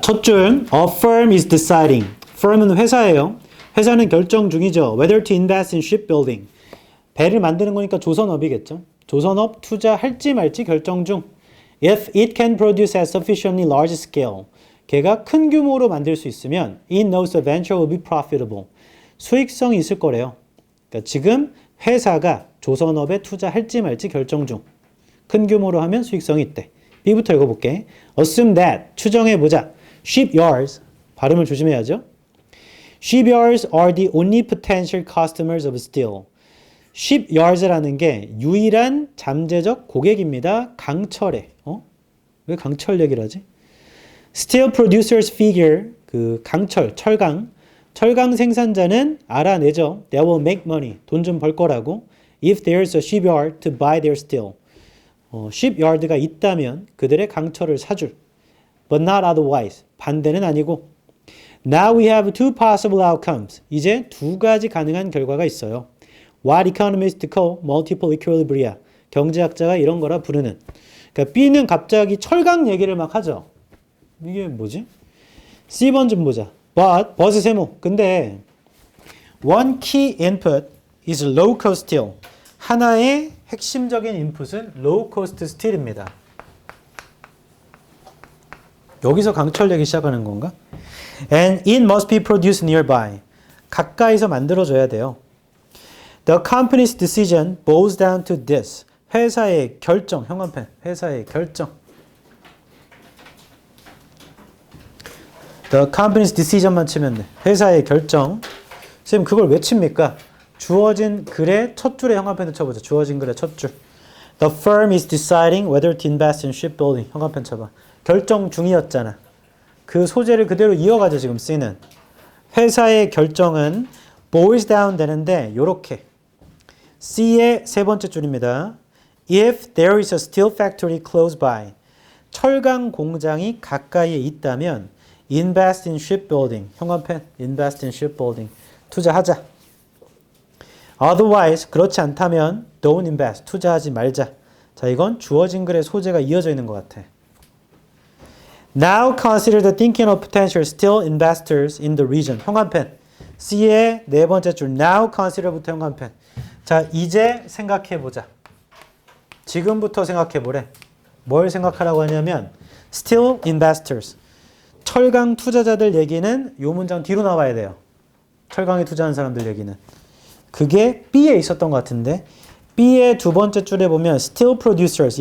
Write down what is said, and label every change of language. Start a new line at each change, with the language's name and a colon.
Korean: 첫 줄
English: A firm is deciding.
Korean: firm은 회사예요. 회사는 결정 중이죠.
English: Whether to invest in shipbuilding.
Korean: 배를 만드는 거니까 조선업이겠죠. 조선업 투자할지 말지 결정 중.
English: If it can produce at sufficiently large scale.
Korean: 걔가 큰 규모로 만들 수 있으면
English: it knows the venture will be profitable.
Korean: 수익성이 있을 거래요. 그러니까 지금 회사가 조선업에 투자할지 말지 결정 중. 큰 규모로 하면 수익성이 있대. B부터 읽어볼게.
English: Assume that.
Korean: 추정해보자. Shipyards. 발음을 조심해야죠.
English: Shipyards are the only potential customers of steel.
Korean: Shipyards라는 게 유일한 잠재적 고객입니다. 강철에. 왜 강철 얘기를 하지?
English: Steel producers figure,
Korean: 그 강철, 철강, 철강 생산자는 알아내죠.
English: They will make money.
Korean: 돈 좀 벌 거라고.
English: If there's a shipyard to buy their steel.
Korean: shipyard가 있다면 그들의 강철을 사줄.
English: But not otherwise.
Korean: 반대는 아니고.
English: Now we have two possible outcomes.
Korean: 이제 두 가지 가능한 결과가 있어요.
English: What economists call multiple equilibria.
Korean: 경제학자가 이런 거라 부르는. 그러니까 B는 갑자기 철강 얘기를 막 하죠. 이게 뭐지? C번 좀 보자. But 세모.
English: 근데 one key input is low cost steel.
Korean: 하나의 핵심적인 인풋은
English: low cost steel
Korean: 입니다. 여기서 강철 내기 시작하는 건가?
English: And it must be produced nearby.
Korean: 가까이서 만들어줘야 돼요.
English: The company's decision boils down to this.
Korean: 회사의 결정, 형광펜. 회사의 결정.
English: The company's decision
Korean: 만 치면 돼. 회사의 결정. 선생님 그걸 왜 칩니까? 주어진 글의 첫 줄에 형광펜을 쳐보자. 주어진 글의 첫 줄.
English: The firm is deciding whether to invest in shipbuilding.
Korean: 형광펜 쳐봐. 결정 중이었잖아. 그 소재를 그대로 이어가죠. 지금 C는. 회사의 결정은 boils down 되는데 요렇게. C의 세 번째 줄입니다. If there is a steel factory close by. 철강 공장이 가까이에 있다면
English: invest in shipbuilding.
Korean: 형광펜
English: invest in shipbuilding.
Korean: 투자하자.
English: Otherwise
Korean: 그렇지 않다면
English: don't invest.
Korean: 투자하지 말자. 자, 이건 주어진 글의 소재가 이어져 있는 것 같아.
English: Now consider the thinking of potential steel investors in the region.
Korean: 형광펜. C의 네 번째 줄.
English: Now consider
Korean: 부터 형광펜. 자, 이제 생각해보자. 지금부터 생각해보래. 뭘 생각하라고 하냐면
English: steel investors.
Korean: 철강 투자자들 얘기는 요 문장 뒤로 나와야 돼요. 철강에 투자한 사람들 얘기는. 그게 B에 있었던 것 같은데 B의 두 번째 줄에 보면
English: steel producers.